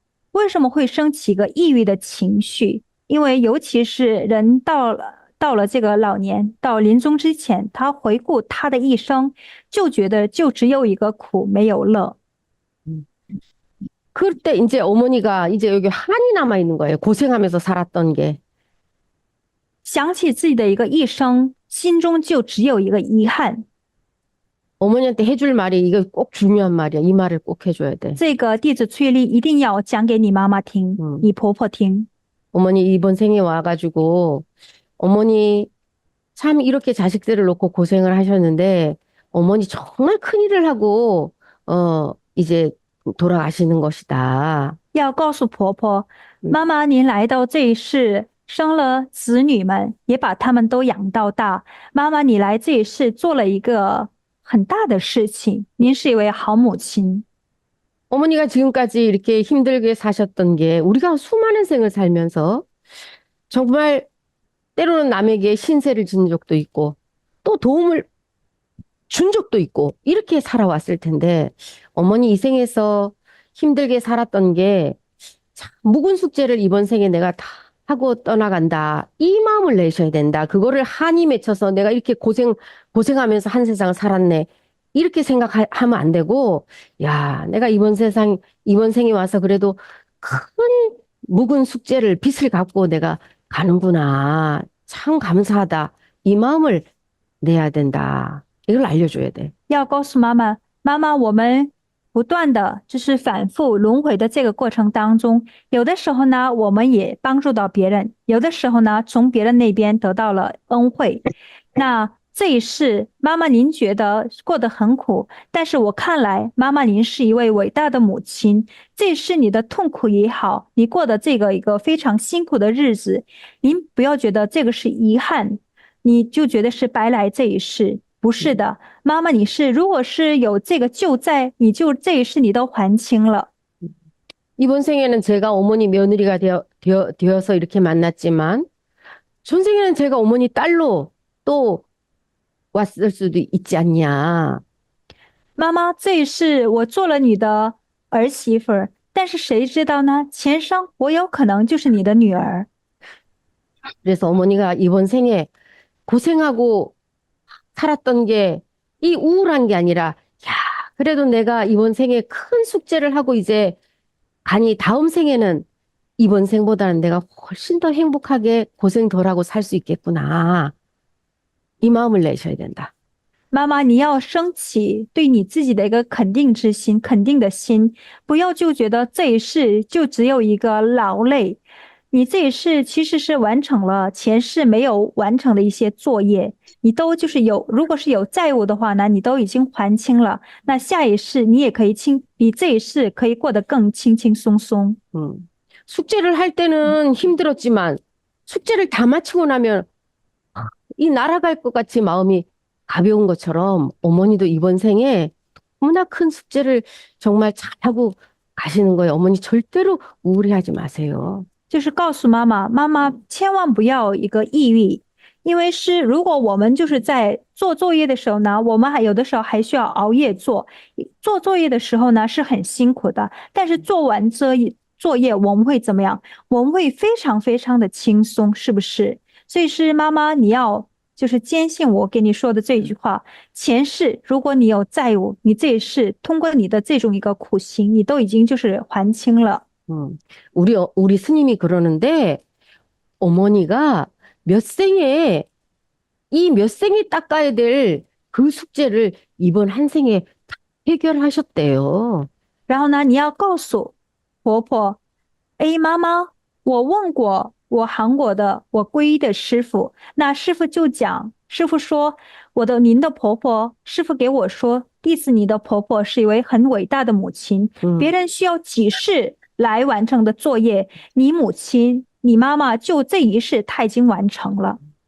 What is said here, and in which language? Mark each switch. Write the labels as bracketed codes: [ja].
[zh] 为什么会升起一个抑郁的情绪？因为尤其是人到了这个老年，到临终之前，他回顾他的一生，就觉得就只有一个苦，没有乐。 [ko] 그때 이제 어머니가 이제 여기 한이 남아 있는 거예요. 고생하면서 살았던 게. [zh] 想起自己的一个一生，心中就只有一个遗憾。 [ko] 어머니한테 해줄 말이 이거 꼭 중요한 말이야. 이 말을 꼭 해줘야 돼. [zh] 这个弟子崔丽一定要讲给你妈妈听，你婆婆听。 [ko] 어머니 이번 생에 와가지고 어머니 참 이렇게 자식들을 놓고 고생을 하셨는데 어머니 정말 큰일을 하고 이제 돌아가시는 것이다. [zh] 要告诉婆婆，妈妈您来到这一世，生了子女们，也把他们都养到大。妈妈你来这一世做了一个很大的事情，您是一位好母亲。 [ko] 어머니가 지금까지 이렇게 힘들게 사셨던 게 우리가 수많은 생을 살면서 정말 때로는 남에게 신세를 진 적도 있고 또 도움을 준 적도 있고 이렇게 살아왔을 텐데 어머니 이 생에서 힘들게 살았던 게 참 묵은 숙제를 이번 생에 내가 다 하고 떠나간다. 이 마음을 내셔야 된다. 그거를 한이 맺혀서 내가 이렇게 고생하면서 한 세상을 살았네. 이렇게 생각하면 안 되고, 야, 내가 이번 생에 와서 그래도 큰 묵은 숙제를, 빚을 갖고 내가 가는구나. 참 감사하다. 이 마음을 내야 된다. 이걸 알려줘야 돼. [zh] 要告诉妈妈，妈妈，我们不断的就是反复轮回的这个过程当中，有的时候呢，我们也帮助到别人，有的时候呢，从别人那边得到了恩惠。那这一世，妈妈您觉得过得很苦，但是我看来，妈妈您是一位伟大的母亲。这是你的痛苦也好，你过的这个一个非常辛苦的日子，您不要觉得这个是遗憾，你就觉得是白来这一世。不是的，妈妈，你是如果是有这个救灾，你就这一世你都还清了。 [ko] 이번 생에는 제가 어머니 며느리가 되어서 이렇게 만났지만 전생에는 제가 어머니 딸로 또 왔을 수도 있지 않냐. [zh] 妈妈，这一世我做了你的儿媳妇儿，但是谁知道呢？前生我有可能就是你的女儿。 [ko] 그래서 어머니가 이번 생에 고생하고 살았던 게 이 우울한 게 아니라, 야, 그래도 내가 이번 생에 큰 숙제를 하고 이제 가니 다음 생에는 이번 생보다는 내가 훨씬 더 행복하게 고생 덜하고 살 수 있겠구나. 이 마음을 내셔야 된다. [zh] 妈妈，你要升起对你自己的一个肯定之心，肯定的心，不要就觉得这一世就只有一个劳累。你这一世其实是完成了前世没有完成的一些作业，你都就是如果是有债务的话呢，你都已经还清了，那下一世你也可以比这一世可以过得更轻轻松松。 [ko] 숙제를 할 때는 힘들었지만 숙제를 다 마치고 나면 이 날아갈 것 같이 마음이 가벼운 것처럼 어머니도 이번 생에 너무나 큰 숙제를 정말 잘하고 가시는 거예요. 어머니 절대로 우울해하지 마세요. [zh] 就是告诉妈妈，妈妈千万不要一个抑郁，因为如果我们就是在做作业的时候呢，我们有的时候还需要熬夜做作业的时候呢是很辛苦的，但是做完作业我们会怎么样？我们会非常非常的轻松，是不是？所以妈妈你要就是坚信我给你说的这句话，前世如果你有债务，你这一世通过你的这种一个苦行，你都已经就是还清了。 [ko] 우리 스님이 그러는데 어머니가 몇 생에 몇 생에 닦아야 될 그 숙제를 이번 한 생에 다 해결하셨대요. [zh] 然后呢，你要告诉婆婆，哎，妈妈，我问过我韩国的我皈依的师傅，那师傅就讲，师傅说您的婆婆，师傅给我说，弟子你的婆婆是一位很伟大的母亲，别人需要几世来完成的作业，你母亲你妈妈就这一世她已经完成了。